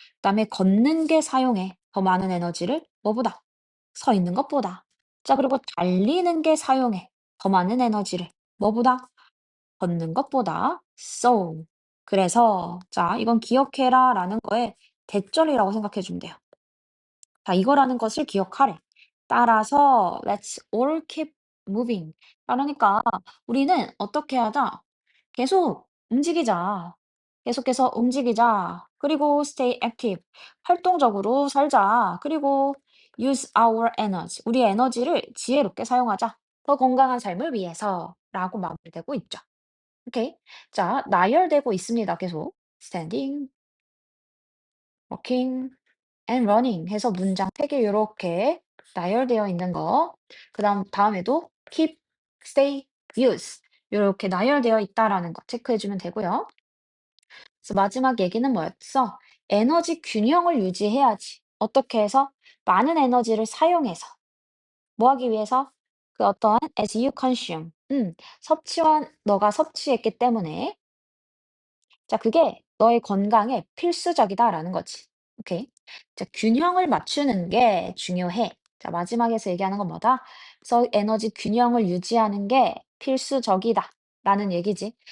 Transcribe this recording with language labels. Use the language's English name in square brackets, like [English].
[Korean] 그다음에 걷는 게 사용해. 더 많은 에너지를 뭐보다? 서 있는 것보다. 자, 그리고 달리는 게 사용해. 더 많은 에너지를 뭐보다? 걷는 것보다. So. 그래서 자, 이건 기억해라라는 거에 대절이라고 생각해 주면 돼요. 자, 이거라는 것을 기억하래. 따라서 [English] let's all keep moving. [Korean] 그러니까 우리는 어떻게 하자? 계속 움직이자. 계속해서 움직이자. 그리고 [English] stay active. [Korean] 활동적으로 살자. 그리고 [English] use our energy. [Korean] 우리 에너지를 지혜롭게 사용하자. 더 건강한 삶을 위해서. 라고 마무리되고 있죠. 오케이. 자, 나열되고 있습니다. 계속. [English] standing, walking. and running [Korean] 해서 문장 3개 요렇게 나열되어 있는 거. 다음에도 keep, stay, use 요렇게 나열되어 있다라는 거 체크해 주면 되고요. 그래서 마지막 얘기는 뭐였어? 에너지 균형을 유지해야지. 어떻게 해서? 많은 에너지를 사용해서. 뭐 하기 위해서? 그 어떤 [English] as you consume. [Korean] 섭취와 너가 섭취했기 때문에 자, 그게 너의 건강에 필수적이다라는 거지. 오케이. 자, 균형을 맞추는 게 중요해. 자, 마지막에서 얘기하는 건 뭐다? 그래서 에너지 균형을 유지하는 게 필수적이다라는 얘기지.